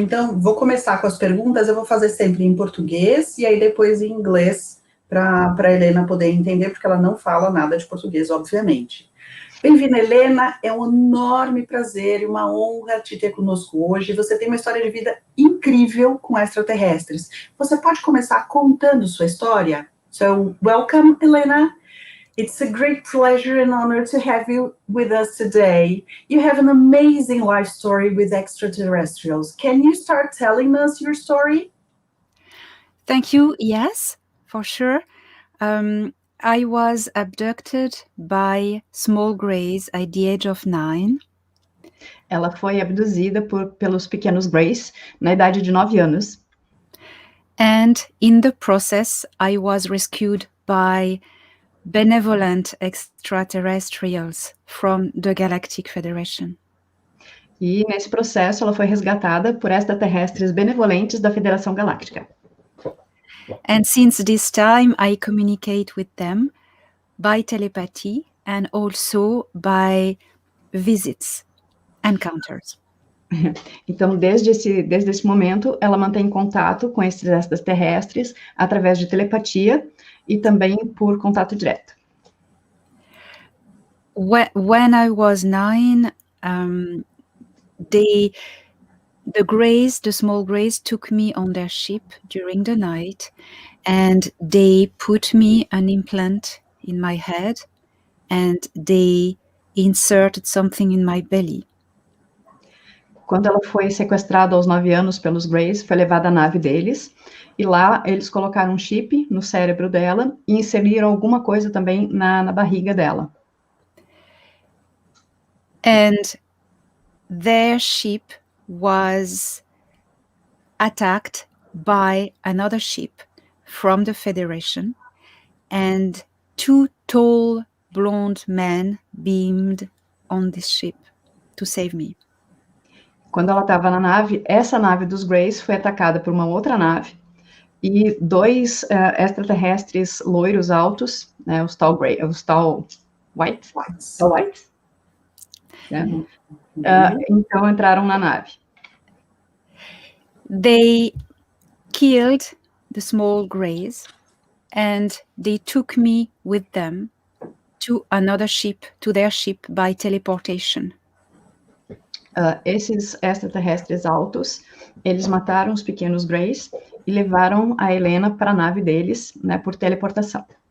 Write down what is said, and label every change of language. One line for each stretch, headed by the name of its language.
Portuguese: Então, vou começar com as perguntas. Eu vou fazer sempre em português e aí depois em inglês para a Helena poder entender, porque ela não fala nada de português, obviamente. Bem-vinda, Helena. É um enorme prazer e uma honra te ter conosco hoje. Você tem uma história de vida incrível com extraterrestres. Você pode começar contando sua história?
English: So, welcome, Helena. It's a great pleasure and honor to have you with us today. You have an amazing life story with extraterrestrials. Can you start telling us your story? Thank you. Yes, for sure. I was abducted by small greys at the age of 9.
Portuguese: Ela foi abduzida pelos pequenos Greys na idade de 9 anos.
English: And in the process, I was rescued by benevolent extraterrestrials from the Galactic Federation.
Portuguese: E nesse processo ela foi resgatada por extraterrestres benevolentes da Federação Galáctica.
English: And since this time I communicate with them by telepathy and also by visits, encounters.
Portuguese: Então, desde esse momento, ela mantém contato com esses extraterrestres através de telepatia e também por contato direto.
English: When I was 9, the small greys took me on their ship during the night, and they put me an implant in my head, and they inserted something in my belly.
Portuguese: Quando ela foi sequestrada aos 9 anos pelos Greys, foi levada à nave deles, e lá eles colocaram um chip no cérebro dela e inseriram alguma coisa também na barriga dela.
English: And their ship was attacked by another ship from the Federation, and 2 tall blonde men beamed on this ship to save me.
Portuguese: Quando ela estava na nave, essa nave dos Greys foi atacada por uma outra nave, e 2 extraterrestres loiros altos, né, os tall whites. Né? Então entraram na nave.
English: They killed the small greys and they took me with them to another ship, to their ship by teleportation.
Portuguese: Esses extraterrestres altos, eles mataram os pequenos Greys e levaram a Helena para a nave deles, né, por teleportação.